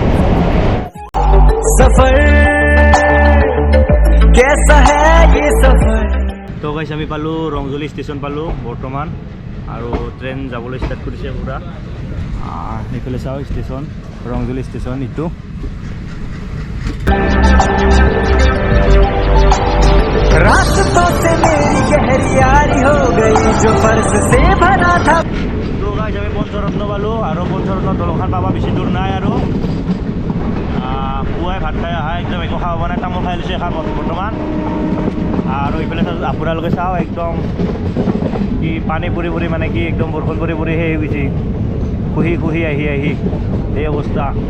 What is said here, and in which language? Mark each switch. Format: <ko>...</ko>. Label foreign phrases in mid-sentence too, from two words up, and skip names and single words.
<as>তো গাইছ আমি পালোঁ ৰংজলি ষ্টেচন পালোঁ বৰ্তমান। আৰু ট্ৰেইন যাবলৈ ষ্টাৰ্ট কৰিছে পূৰা। এইফালে চাওঁ ষ্টেচন, ৰংজলি ষ্টেচন ইটো।</as> <hi>रास्तों से मेरी गहरी यारी हो गई जो फर्ज से भरा था।</hi> <as>তো গাইছ আমি পঞ্চৰত্ন পালোঁ আৰু পঞ্চৰত্ন দলংখন পাবা বেছি দূৰ নাই। আৰু পুৱাই ভাত খাই অহা, একদম একো খাব পৰা নাই, তামোল খাই লৈছোঁ এখন বৰ্তমান। আৰু এইফালে আপোনালোকে চাওঁ একদম কি পানী পৰি পৰি মানে কি একদম বৰষুণ পৰি পৰি সেই হৈ গৈছে, খুহি আহি এই অৱস্থা।</as>